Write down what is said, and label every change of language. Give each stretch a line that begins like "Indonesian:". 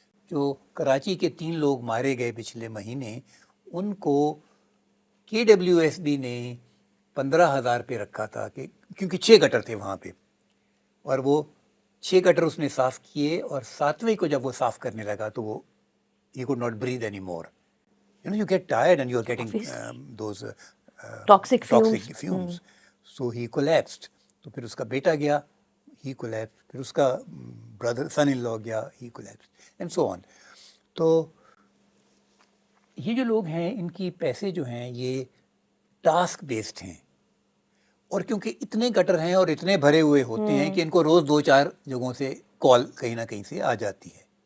Urdu: جو کراچی کے 3 لوگ مارے گئے پچھلے مہینے ان کو KWSB نے 15,000 پہ رکھا تھا کہ کیونکہ 6 گٹر تھے وہاں پہ, اور وہ 6 گٹر اس نے صاف کیے, اور 7ویں کو جب وہ صاف کرنے لگا تو وہ
English: he could not breathe anymore. You get tired and you're getting those toxic toxic fumes. fumes. So he collapsed.
Urdu: تو پھر اس کا بیٹا گیا,
English: he collapsed.
Urdu: پھر اس کا
English: brother son in law
Urdu: گیا,
English: he collapsed. And so on.
Urdu: تو یہ جو لوگ ہیں ان کی پیسے جو ہیں یہ
English: task based
Urdu: ہیں, اور کیونکہ اتنے گٹر ہیں اور اتنے بھرے ہوئے ہوتے ہیں کہ ان کو روز 2-4 جگہوں سے کال کہیں نہ کہیں سے آ جاتی ہے.